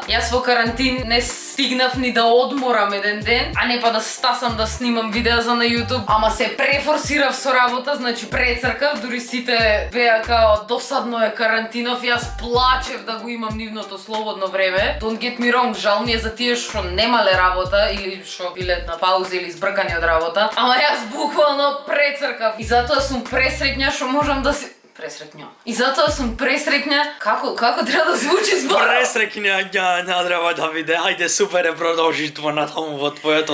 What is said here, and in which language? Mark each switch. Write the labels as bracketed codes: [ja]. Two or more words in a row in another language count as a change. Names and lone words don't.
[mk] Јас во карантин не стигнав ни да одморам еден ден, а не па да стасам да снимам видеа за на YouTube. Ама се префорсирав со работа, значи прецркав, дури сите беа као досадно е карантинов, јас плачев да го имам нивното слободно време. [en] Don't get me wrong, [mk] жал ми е за тие што немале работа или што биле на пауза или избркани од работа. Ама јас буквално прецркав и затоа сум пресреќна што можам да си пресреќна. И затоа сум пресреќна како треба да звучи збор. Пресреќна, не треба да биде. Ајде, супер е, продолжи тоа натаму во твоето